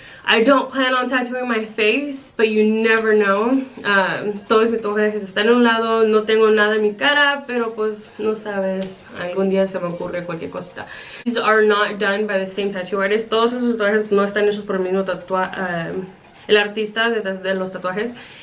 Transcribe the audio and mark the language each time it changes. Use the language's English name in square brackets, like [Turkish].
[English] I don't plan on tattooing my face, but you never know. [Spanish] Todos mis tatuajes están en un lado, no tengo nada en mi cara, pero pues no sabes, algún día se me ocurre cualquier cosita. [English] These are not done by the same tattoo artist. [Spanish] Todos esos tatuajes no están hechos por el mismo el artista de los tatuajes.